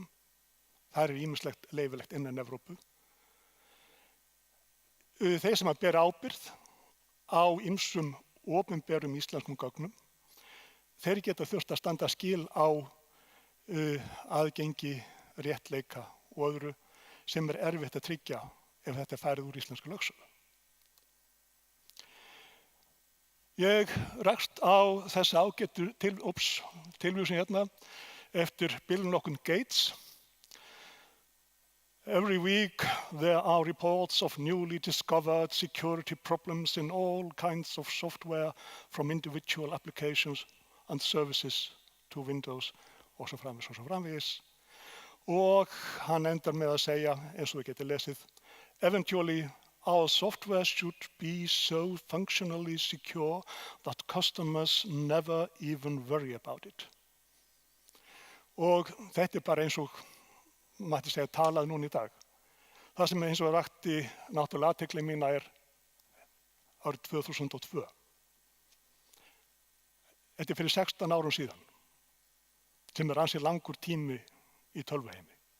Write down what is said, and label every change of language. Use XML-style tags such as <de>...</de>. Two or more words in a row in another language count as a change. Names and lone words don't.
<is>Það ýmislegt leyfilegt innan Evrópu. Þeir sem að bera ábyrgð á ýmsum opinberum íslenskum gögnum, þeir geta þurft að standa skil á aðgengi, réttleika og öðru sem erfitt að tryggja ef þetta farið úr íslensku lögsögu. Ég rakst á þessa ágættu tilvísun hérna eftir Bill nokkurn Gates.</is> <en>Every week there are reports of newly discovered security problems in all kinds of software from individual applications and services to Windows</en> <is>og svo framvegis. Og hann endar með að segja, eins og við getum lesið,</is> <en>eventually our software should be so functionally secure that customers never even worry about it.</en> <is>Og þetta bara eins og mætti segja talað núna í dag. Það sem eins og rakti náttúrulega athygli mína árið 2002. Þetta fyrir 16 árum síðan, sem ansi langur tími í tölvuheimi.</is>